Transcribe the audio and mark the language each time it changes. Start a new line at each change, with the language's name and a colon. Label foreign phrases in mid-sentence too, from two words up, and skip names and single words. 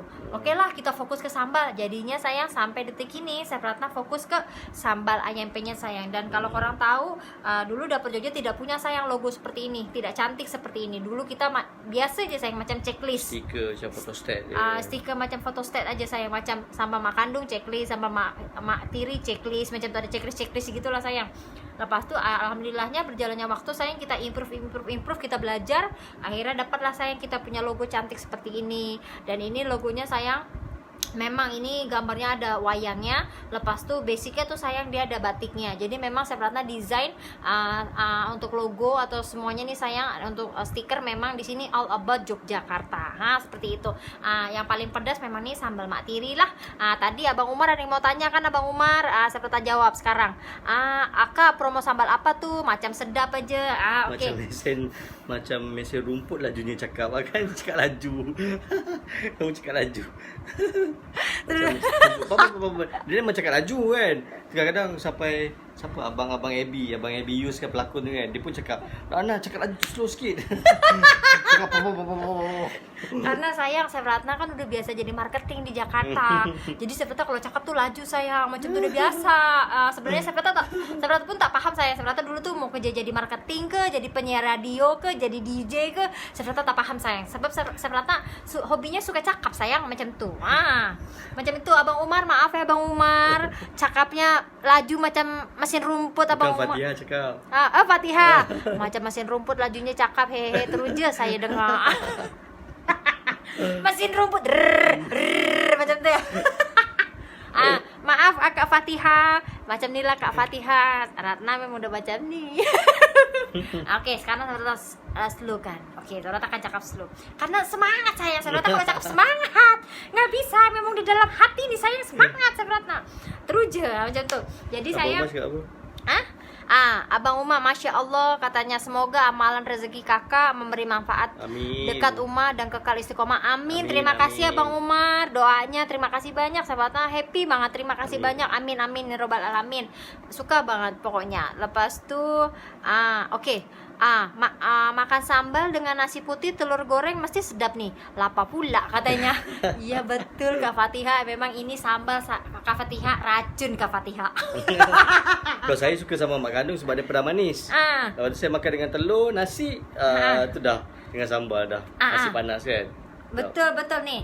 Malay: Oke lah, kita fokus ke sambal. Jadinya sayang sampai detik ini saya Pratna fokus ke sambal ayam penyet sayang. Dan kalau korang tahu, dulu Dapur Jogja tidak punya sayang logo seperti ini, tidak cantik seperti ini. Dulu kita biasa aja sayang, macam checklist, stiker macam photostat stiker macam photostat aja sayang, macam sambal mak kandung checklist, sambal mak tiri checklist, macam tuh ada checklist gitulah sayang. Lepas tuh alhamdulillahnya berjalannya waktu sayang, kita improve, kita belajar, akhirnya dapatlah sayang kita punya logo cantik seperti ini. Dan ini logonya sayang, memang ini gambarnya ada wayangnya. Lepas tuh basicnya tuh sayang dia ada batiknya. Jadi memang saya Pratna desain untuk logo atau semuanya nih sayang, untuk stiker memang di sini
English: all about
Malay: Yogyakarta. Seperti itu. Yang paling pedas memang nih sambal mak tiri lah. Tadi Abang Umar ada yang mau tanya kan Abang Umar, saya Pratna jawab sekarang. Aka promo sambal apa tuh? Macam sedap aja. Macam mesin rumput lajunya cakap kan, cakap laju. Kamu cakap laju. Dia memang cakap laju kan. Kadang-kadang sampai siapa abang Abby Yus kan pelakon tu kan, dia pun cakap, "Rana cakap laju slow sikit." Cakap karena sayang saya Pratna kan udah biasa jadi marketing di Jakarta. Jadi saya Pratna kalau cakap tuh laju sayang, macam tuh udah biasa. Sebenarnya saya Pratna pun tak paham saya Pratna dulu tuh mau kerja jadi marketing ke, jadi penyiar radio ke, jadi DJ ke, saya Pratna tak paham sayang. Sebab saya Pratna hobinya suka cakap sayang, macam tuh. Macam itu Abang Umar, maaf ya Abang Umar, cakapnya laju macam mesin rumput Abang Umar. Fatihah cakap. Fatihah. Macam mesin rumput lajunya cakap, hehe, terus je saya dengar. Mesin rumput macam tu ya. Maaf Kak Fatihah, macam ni lah Kak Fatihah. Ratna memang udah macam ni. Oke, sekarang saya slow kan. Oke, Ratna akan cakap slow. Karena semangat saya Ratna kalau cakap semangat. Nggak bisa, memang di dalam hati nih saya semangat saya Ratna. Terus je macam tu. Jadi saya Abang Uma,
Arabic: ما شاء الله
Malay: katanya, semoga amalan rezeki kakak memberi manfaat. Amin. Dekat Uma dan kekal istiqomah. Amin. Terima kasih Abang Umar, doanya terima kasih banyak. Sahabatnya happy banget, terima kasih banyak.
Arabic: آمين آمين يا رب العالمين.
Malay: Suka banget pokoknya. Lepas tuh oke. Makan sambal dengan nasi putih telur goreng mesti sedap nih. Lapa pula katanya. Iya betul Kak Fatihah, memang ini sambal Kak Fatihah, racun Kak Fatihah. Kalau saya suka sama mak kandung sebab dia pedas manis. Lepas tu saya makan dengan telur, nasi, tu dah dengan sambal dah. Nasi panas kan. Betul nih.